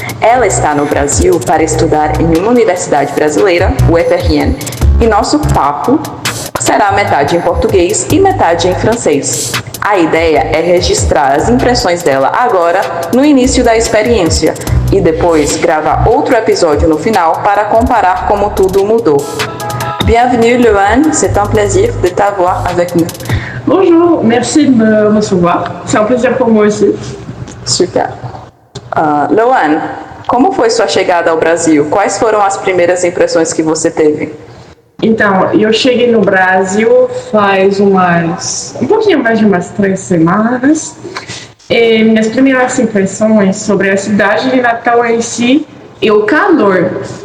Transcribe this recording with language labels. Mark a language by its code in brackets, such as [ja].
[pt] Ela está no Brasil para estudar em uma universidade brasileira, o FRN, e nosso papo será metade em português e metade em francês. A ideia é registrar as impressões dela agora, no início da experiência, e depois gravar outro episódio no final para comparar como tudo mudou. [fr] Bienvenue Louane, c'est un plaisir de t'avoir avec nous. Bonjour, merci de me recevoir. C'est un plaisir pour moi aussi. Super. [pt] Louane, como foi sua chegada ao Brasil? Quais foram as primeiras impressões que você teve? Então, eu cheguei no Brasil faz um pouquinho mais de umas 3 semanas. E minhas primeiras impressões sobre a cidade de Natal em si e o calor.